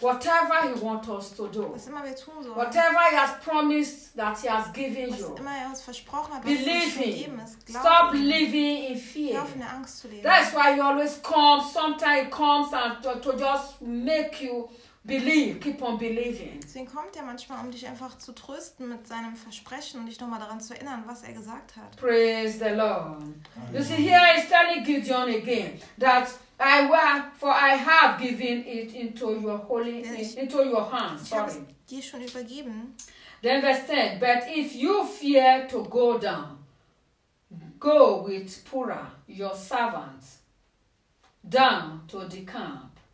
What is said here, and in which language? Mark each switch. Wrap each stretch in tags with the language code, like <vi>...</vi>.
<en>Whatever he wants us to do.</en> <de>Was immer wir tun sollen.</de> <en>Whatever he has promised that he has given</en> <de>was</de> <en>you.</en> <de>Was immer er uns versprochen hat,</de> <en>believe</en> <de>was er uns gegeben ist. Glauben.</de> <en>Stop living in fear.</en> <de>Hör auf, in der Angst zu leben.</de> <en>That's why he always comes. Sometimes he comes and to just make you believe, keep on believing.</en> <de>Deswegen kommt er manchmal, um dich einfach zu trösten mit seinem Versprechen und dich nochmal daran zu erinnern, was er gesagt hat.</de> <en>Praise the Lord. Amen. You see, here is telling Gideon again that I will, for I have given it into your holy, into your hands.</en> <de>Ich habe es dir schon übergeben.</de> <en>Then verse 10, but if you fear to go down, go with Pura, your servant, down to the camp.</en>